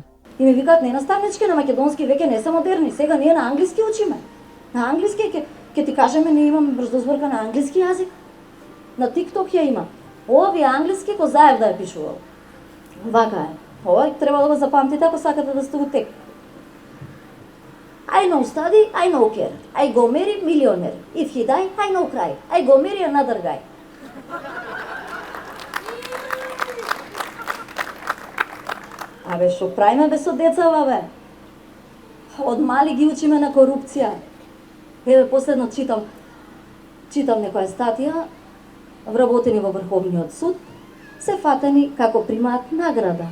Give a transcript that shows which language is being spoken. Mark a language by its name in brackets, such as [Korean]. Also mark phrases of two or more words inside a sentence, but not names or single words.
[Macedonian] И ми викаат не наставнички на македонски, веќе не се модерни, сега ние на англиски учиме. На англиски ќе ти кажеме, ние имаме брзозврка на англиски јазик. На TikTok ја има. Овие англиски ко Заев да ја пишувал. Вака е. Ова треба да го запамтите ако сакате да сте во тек. [Nigerian Pidgin] I know study, I know care. I go marry millionaire. If he die, I know cry. I go marry another guy. [Macedonian] Абе, шо правиме бе со децава, бе? Од мали ги учиме на корупција. Еве, последно читам некоја статија, вработени во Врховниот суд, се фатени како примаат награда.